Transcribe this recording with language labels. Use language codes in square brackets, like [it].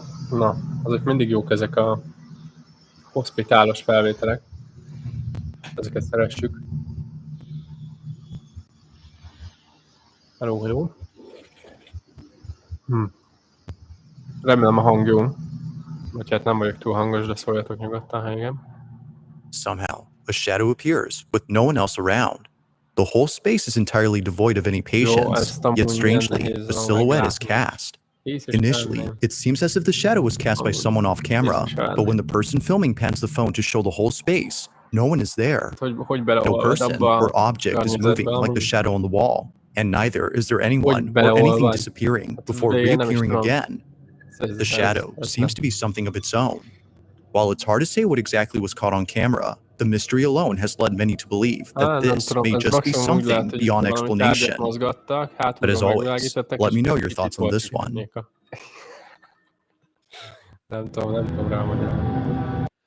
[hu] Na, azok mindig jók ezek a hospitálos felvételek. Ezeket szeressük. Hello. Remélem a hang jó. Vagy hát nem vagyok túl hangos, de szóljatok nyugodtan, ha igen. [en] Somehow, a shadow appears with no one else around. The whole space is entirely devoid of any patience, yet strangely, a silhouette is cast. Initially, it seems as if the shadow was cast by someone off camera, but when the person filming pans the phone to show the whole space, no one is there. No person or object is moving like the shadow on the wall, and neither is there anyone or anything disappearing before reappearing again. The shadow seems to be something of its own. While it's hard to say what exactly was caught on camera, the mystery alone has led many to believe that this may just be something beyond explanation. But as always, let me know your thoughts on this one. [hu] Nem tudom rámagyarázni.